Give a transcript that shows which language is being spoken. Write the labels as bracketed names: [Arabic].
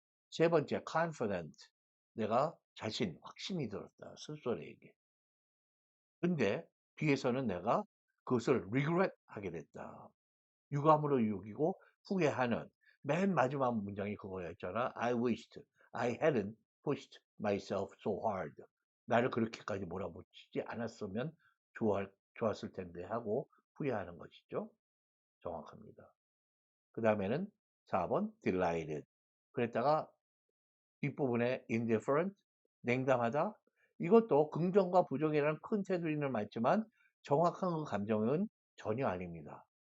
[Korean] 세 번째, confident. 내가 자신, 확신이 들었다. 스스로에게. 근데 뒤에서는 내가 그것을 regret 하게 됐다. 유감으로 여기고 후회하는, 맨 마지막 문장이 그거였잖아. [English] I wished I hadn't pushed myself so hard. [Korean] 나를 그렇게까지 몰아붙이지 않았으면 좋았을 텐데 하고 후회하는 것이죠. 정확합니다. 그 다음에는 4번 delighted. 그랬다가 뒷부분에 indifferent, 냉담하다. 이것도 긍정과 부정이라는 큰 테두리는 맞지만 정확한 그 감정은 전혀 아닙니다.